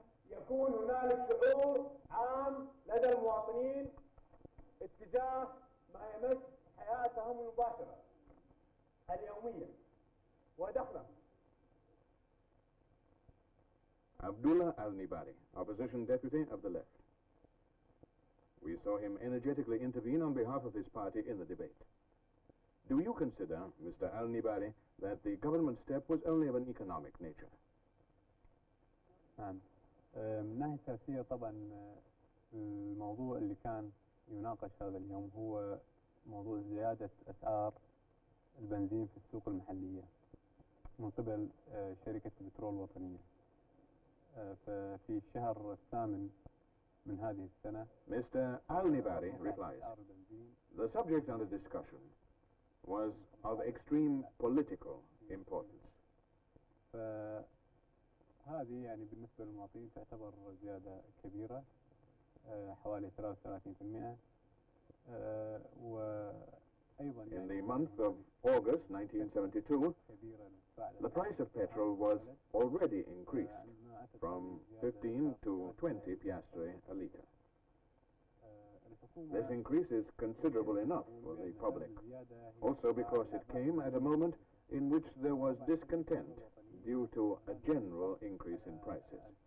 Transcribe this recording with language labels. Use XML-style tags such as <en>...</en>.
<ar>يكون هنالك شعور عام لدى المواطنين اتجاه ما يمس حياتهم المباشرة اليومية ودخلهم.</ar> <en>Abdullah al-Nibari, opposition deputy of the left. We saw him energetically intervene on behalf of his party in the debate. Do you consider, Mr. al-Nibari, that the government step was only of an economic nature?</en> <ar>من ناحية سياسية طبعا الموضوع اللي كان يناقش هذا اليوم هو موضوع زيادة أسعار البنزين في السوق المحلية من قبل شركة البترول الوطنية. ففي الشهر الثامن من هذه السنة</ar> <en>Mr. al-Nibari replies, the subject under discussion was of extreme political importance.</en> <ar>هذه يعني بالنسبة للمواطنين تعتبر زيادة كبيرة حوالي 33%. وأيضا</ar> <en>In the month of August 1972, the price of petrol was already increased from 15 to 20 piastre a litre. This increase is considerable enough for the public, also because it came at a moment in which there was discontent due to a general increase in prices.</en>